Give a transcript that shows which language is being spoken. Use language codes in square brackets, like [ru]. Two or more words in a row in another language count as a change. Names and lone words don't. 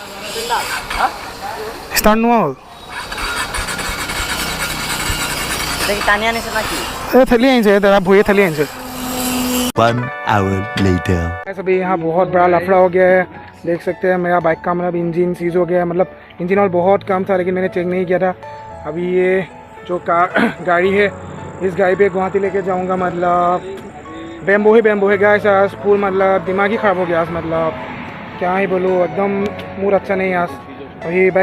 [as] ষ্টাৰ্ট নোহোৱা হ'ল ঠেলি আনিছে দাদা ভৰিয়ে ঠেলি আনিছে [en] 1 hour later. [hi] अभी यहाँ बहुत बड़ा लफड़ा हो गया है देख सकते हैं मेरा बाइक का मतलब [en] engine seize [hi] हो गया है मतलब [en] engine oil [hi] बहुत कम था लेकिन मैंने चेक नहीं किया था अभी ये जो कार गाड़ी है इस गाड़ी पे गुवाहाटी लेके जाऊँगा मतलब बैम्बो है गया आज फुल मतलब दिमाग ही ख़राब हो गया आज मतलब क्या ही बोलूँ एकदम मूड अच्छा नहीं आज अभी बाइक